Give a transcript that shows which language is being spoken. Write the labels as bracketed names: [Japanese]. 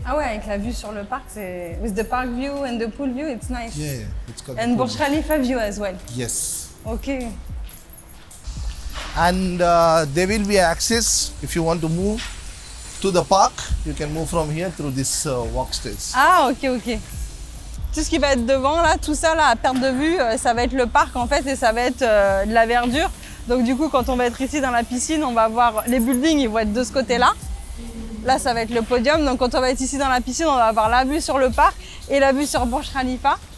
[French] Ah ouais, avec la vue sur le parc, c'est [English] with the park view and the pool view, it's nice. Yeah, it's called. And Burj Khalifa view as well. Yes. Okay. And there will be access if you want to move to the park. You can move from here through this walk stairs. Ah, ok. [French] Tout ce qui va être devant, là, tout ça, là, à perte de vue, ça va être le parc, en fait, et ça va être de la verdure. Donc, du coup, quand on va être ici dans la piscine, on va voir les buildings, ils vont être de ce côté-là. Là, ça va être le podium. Donc, quand on va être ici dans la piscine, on va avoir la vue sur le parc et la vue sur Burj Khalifa.